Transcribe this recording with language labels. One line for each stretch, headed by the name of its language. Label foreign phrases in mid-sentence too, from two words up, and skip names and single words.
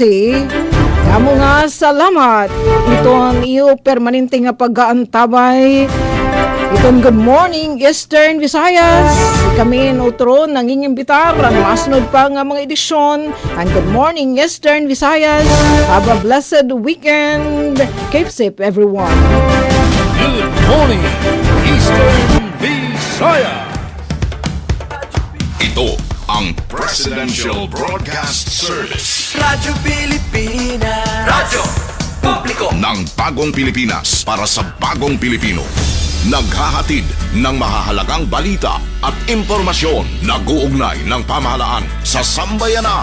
Waray: Kamu nga salamat. Ito ang iyo permanente nga pag-aantabay. Itong Good Morning Eastern Visayas. Kami utro nangingimbitar ang masunod pa nga mga edisyon ang Good Morning Eastern Visayas.
English: Have a blessed weekend. Keep safe everyone. Good morning, Eastern Visayas.
Filipino: Ito ang Presidential Broadcast Service. Radyo Pilipinas. Radyo Publiko ng Bagong Pilipinas para sa Bagong Pilipino. Naghahatid ng mahahalagang balita at impormasyon na guugnay ng pamahalaan sa sambayanan.